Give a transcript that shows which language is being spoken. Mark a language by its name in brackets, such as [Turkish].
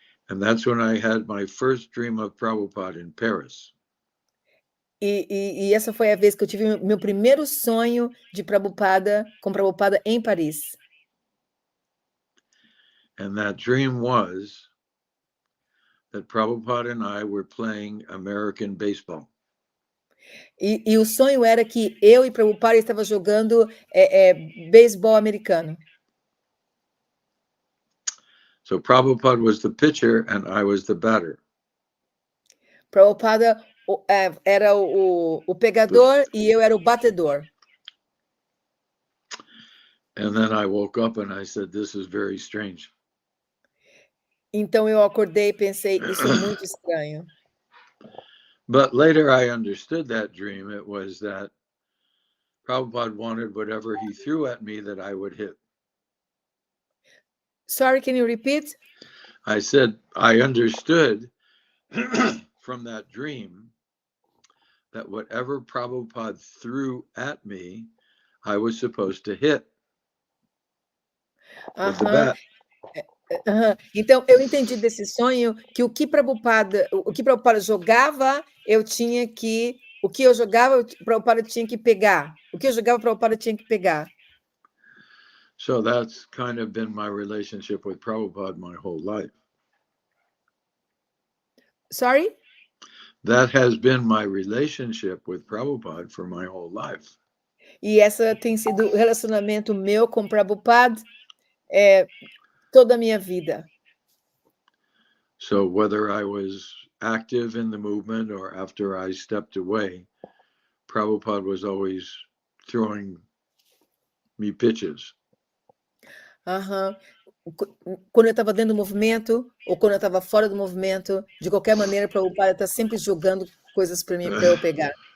[English] And that's when I had my first dream of Prabhupada in Paris. [Portuguese] E essa foi a vez que eu tive meu primeiro sonho de Prabhupada, com Prabhupada em Paris. [English] And that dream was that Prabhupada and I were playing American baseball. [Portuguese] E o sonho era que eu e Prabhupada estava jogando beisebol americano. [English] So Prabhupada was the pitcher and I was the batter. [Portuguese] Prabhupada era o pegador e eu era o batedor. [English] And then I woke up and I said, this is very strange. [Portuguese] Então eu acordei e pensei, isso é muito estranho. [English] But later I understood that dream. It was that Prabhupada wanted whatever he threw at me that I would hit. Sorry, can you repeat? I said, I understood from that dream that whatever Prabhupada threw at me, I was supposed to hit with the bat. [Portuguese] Então, eu entendi desse sonho que o que Prabhupada jogava, eu tinha que... O que eu jogava, o Prabhupada tinha que pegar. O que eu jogava, o Prabhupada tinha que pegar. [English] So that's kind of been my relationship with Prabhupada my whole life. Sorry? That has been my relationship with Prabhupada for my whole life. [Portuguese] E essa tem sido o relacionamento meu com Prabhupada toda a minha vida. [English] So whether I was active in the movement or after I stepped away, Prabhupada was always throwing me pitches. [Portuguese] Quando eu estava dentro do movimento ou quando eu estava fora do movimento, de qualquer maneira, Prabhupada está sempre jogando coisas para mim, para eu pegar.